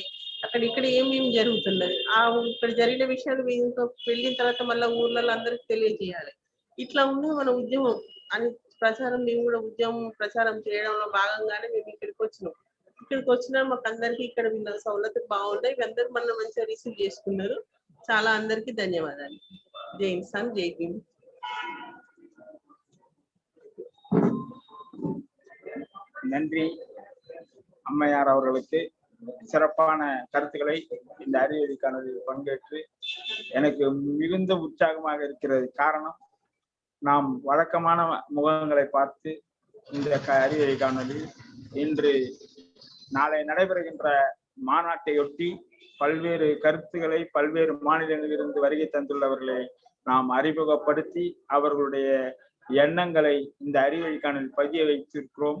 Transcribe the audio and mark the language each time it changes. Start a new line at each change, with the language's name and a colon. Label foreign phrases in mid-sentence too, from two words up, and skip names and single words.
Telugu: అక్కడ ఇక్కడ ఏమేమి జరుగుతున్నది, ఇక్కడ జరిగిన విషయాలు ఇంకా వెళ్ళిన తర్వాత మళ్ళీ ఊర్లలో అందరికి తెలియజేయాలి. ఇట్లా ఉన్న మన ఉద్యమం అని ప్రచారం, మేము కూడా ఉద్యమం ప్రచారం చేయడంలో భాగంగానే మేము ఇక్కడికి వచ్చినాం. ఇక్కడికి వచ్చినా మాకు అందరికి ఇక్కడ వీళ్ళ సౌలతులు బాగున్నాయి. అందరూ మన మంచిగా రిసీవ్ చేసుకున్నారు. చాలా అందరికీ ధన్యవాదాలు. జై ఇన్సాన్, జై భీమ్.
Tamil: நன்றி அம்மையார் அவர்களுக்கு. சிறப்பான கருத்துக்களை இந்த அறிவொளி காணொலியில் பங்கேற்று எனக்கு மிகுந்த உற்சாகமாக இருக்கிறது. காரணம், நாம் வழக்கமான முகங்களை பார்த்து இந்த அறிவொளி காணொலி இன்று நாளை நடைபெறுகின்ற மாநாட்டையொட்டி பல்வேறு கருத்துக்களை பல்வேறு மாநிலங்களிலிருந்து வருகை தந்துள்ளவர்களை நாம் அறிமுகப்படுத்தி அவர்களுடைய எண்ணங்களை இந்த அறிவொளி காணொலி பதிய வைத்திருக்கிறோம்.